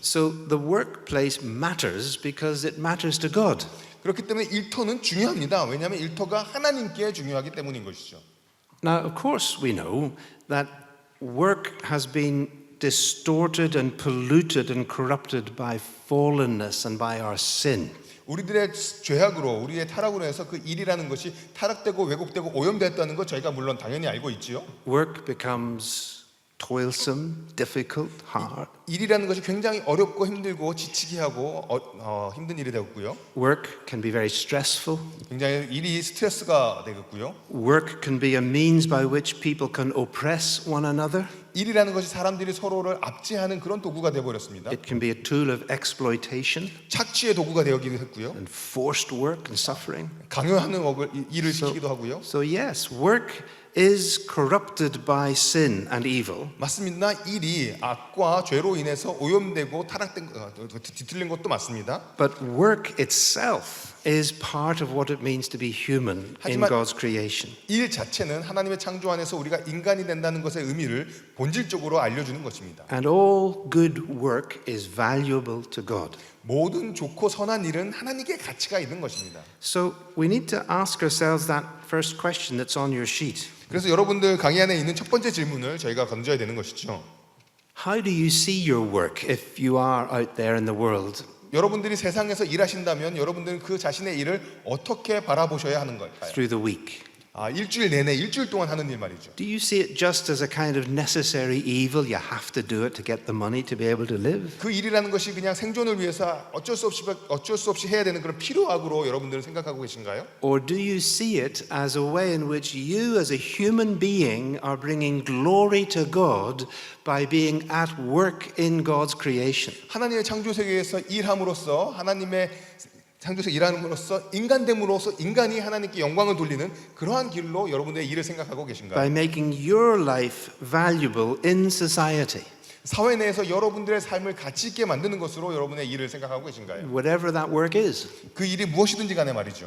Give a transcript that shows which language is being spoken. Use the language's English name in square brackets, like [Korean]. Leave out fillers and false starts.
[English] So the workplace matters because it matters to God. [Korean] 그렇기 때문에 일터는 중요합니다. 왜냐하면 일터가 하나님께 중요하기 때문인 것이죠. [English] Now, of course, we know that work has been distorted and polluted and corrupted by fallenness and by our sin. [Korean] 우리들의 죄악으로, 우리의 타락으로 해서 그 일이라는 것이 타락되고 왜곡되고 오염되었다는 것 저희가 물론 당연히 알고 있지요. [English] Work becomes toilsome, difficult, hard. [Korean] 일이라는 것이 굉장히 어렵고 힘들고 지치게 하고 힘든 일이 되었고요. [English] Work can be very stressful. [Korean] 굉장히 일이 스트레스가 되겠고요. [English] Work can be a means by which people can oppress one another. [Korean] 일이라는 것이 사람들이 서로를 압제하는 그런 도구가 되어 버렸습니다. [English] It can be a tool of exploitation [Korean] 착취의 도구가 되기도 했고요. [English] and forced work and suffering. [Korean] 강요하는 일을 시키기도 하고요. [English] So yes, work is corrupted by sin and evil. [Korean] 맞습니다. 일이 악과 죄로 인해서 오염되고 뒤틀린 것도 맞습니다. [English] But work itself is part of what it means to be human in [Korean] 하지만 [English] God's creation. [Korean] 일 자체는 하나님의 창조 안에서 우리가 인간이 된다는 것의 의미를 본질적으로 알려주는 것입니다. [English] And all good work is valuable to God. [Korean] 모든 좋고 선한 일은 하나님께 가치가 있는 것입니다. [English] So we need to ask ourselves that first question that's on your sheet. [Korean] 그래서 여러분들 강의 안에 있는 첫 번째 질문을 저희가 던져야 되는 것이죠. [English] How do you see your work if you are out there in the world? [Korean] 여러분들이 세상에서 일하신다면 여러분들은 그 자신의 일을 어떻게 바라보셔야 하는 걸까요? [English] Through the week. [Korean] 일주일 내내 일주일 동안 하는 일 말이죠. [English] Do you see it just as a kind of necessary evil? You have to do it to get the money to be able to live? [Korean] 그 일이라는 것이 그냥 생존을 위해서 어쩔 수 없이 해야 되는 그런 필요악으로 여러분들은 생각하고 계신가요? [English] Or do you see it as a way in which you as a human being are bringing glory to God by being at work in God's creation? [Korean] 하나님의 창조 세계에서 일함으로써 하나님의 창조에서 일함으로써 인간됨으로써 인간이 하나님께 영광을 돌리는 그러한 길로 여러분들의 일을 생각하고 계신가요? [English] By making your life valuable in society. [Korean] 사회 내에서 여러분들의 삶을 가치 있게 만드는 것으로 여러분의 일을 생각하고 계신가요? [English] Whatever that work is. [Korean] 그 일이 무엇이든지 간에 말이죠.